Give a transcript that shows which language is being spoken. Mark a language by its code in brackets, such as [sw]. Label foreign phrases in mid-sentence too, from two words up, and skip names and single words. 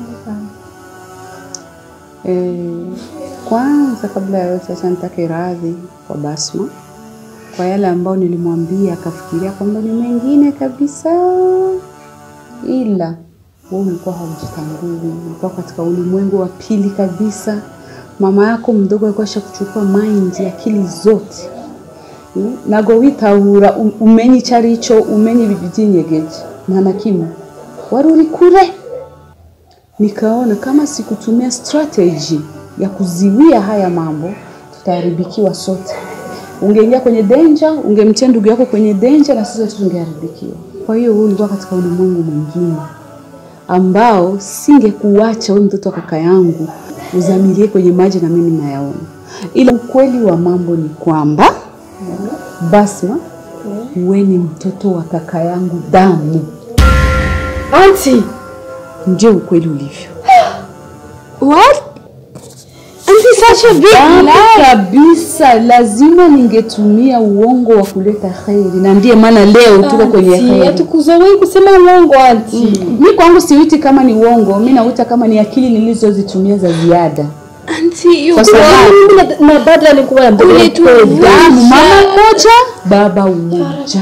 [sw] Kwanza kabla ya yote acha nitake radhi kwa Basma kwa yale ambao nilimwambia akafikiria kwamba ni mengine kabisa, ila wewe ulikuwa haujitambui, ulikuwa katika ulimwengu wa pili kabisa. Mama yako mdogo alikuwa ashakuchukua mind ya akili zote. Nago witahura umenyi charicho umenyi bibijinyegeje mwana kimu waruri kure. Nikaona kama sikutumia strategy ya kuziwia haya mambo tutaharibikiwa sote. Ungeingia kwenye danger, ungemtia ndugu yako kwenye danger na sisi tungeharibikiwa. Kwa hiyo wewe ulikuwa katika ulimwengu mwingine ambao singekuacha wewe mtoto wa kaka yangu uzamilie kwenye maji na mimi nayaona. Ila ukweli wa mambo ni kwamba Basma, wewe ni mtoto wa kaka yangu damu. Auntie, ndio ukweli ulivyo. [en] What? Auntie, such a big lie. [sw] Kabisa, lazima ningetumia uongo wa kuleta khairi na ndiye maana leo tuko kwenye khairi. Hatukuzoei kusema uongo auntie. Mimi kwangu siuiti kama ni uongo, mimi nauita kama ni akili nilizozitumia za ziada. [en] Auntie, you [sw] na Badra nilikuwa damu mama mmoja, baba mmoja.